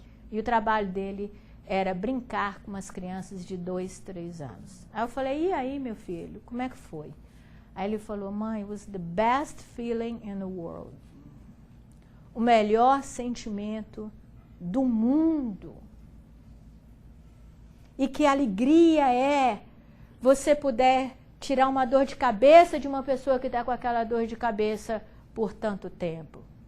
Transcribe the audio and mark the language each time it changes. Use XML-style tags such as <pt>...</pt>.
<pt>E o trabalho dele era brincar com umas crianças de 2, 3 anos. Aí eu falei, e aí, meu filho, como é que foi? Aí ele falou, mãe,</pt> <en>it was the best feeling in the world.</en> <pt>O melhor sentimento do mundo. E que alegria é você poder tirar uma dor de cabeça de uma pessoa que está com aquela dor de cabeça por tanto tempo.</pt>